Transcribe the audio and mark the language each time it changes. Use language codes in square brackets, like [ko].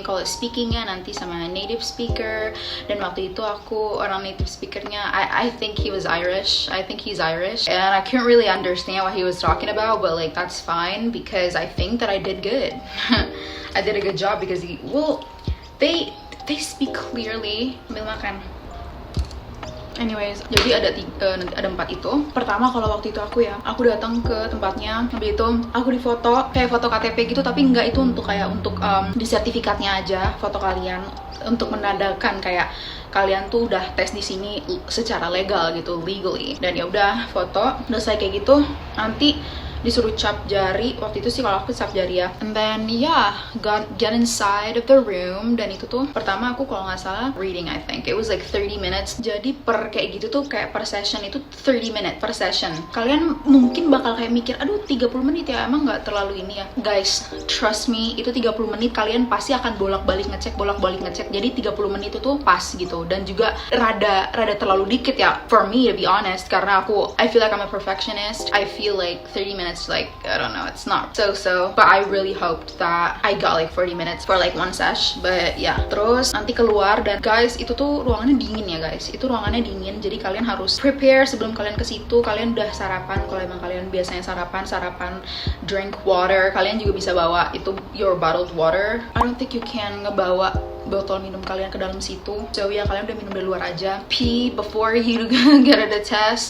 [id] Kalau speakingnya nanti sama native speaker. Dan waktu itu aku orang native speakernya, [en] I think he was Irish. I think he's Irish. And I couldn't really understand what he was talking about, but like that's fine because I think that I did good. I did a good job because they speak clearly. [id] Ambil makan. Anyways, jadi nanti ada 4 itu. Pertama kalau waktu itu aku datang ke tempatnya, habis itu aku difoto kayak foto KTP gitu, tapi enggak, itu untuk kayak untuk di sertifikatnya aja foto kalian, untuk menandakan kayak kalian tuh udah tes di sini secara legal gitu, legally. Dan ya udah foto, udah saya kayak gitu, nanti disuruh cap jari. Waktu itu sih kalau aku cap jari ya. [en] And then get inside of the room. [id] Dan itu tuh pertama aku kalau nggak salah reading, [en] I think it was like 30 minutes. [id] Jadi per kayak gitu tuh kayak per session itu [en] 30 minutes per session. [id] Kalian mungkin bakal kayak mikir, aduh 30 menit ya, emang nggak terlalu ini ya. [en] Guys, trust me, [id] itu 30 menit kalian pasti akan bolak-balik ngecek. Jadi 30 menit itu tuh pas gitu. Dan juga rada terlalu dikit ya, [en] for me to be honest, [id] karena [en] I feel like I'm a perfectionist. I feel like 30 minutes, like, I don't know, it's not so, but I really hoped that I got like 40 minutes for like one sesh. But yeah, [id] terus nanti keluar, dan guys itu tuh ruangannya dingin ya guys, itu ruangannya dingin, jadi kalian harus prepare sebelum kalian ke situ. Kalian udah sarapan, kalau emang kalian biasanya sarapan, [en] drink water. [id] Kalian juga bisa bawa itu [en] your bottled water. I don't think you can [id] ngebawa botol minum kalian ke dalam situ, so ya kalian udah minum dari luar aja. [en] Pee before you get the test.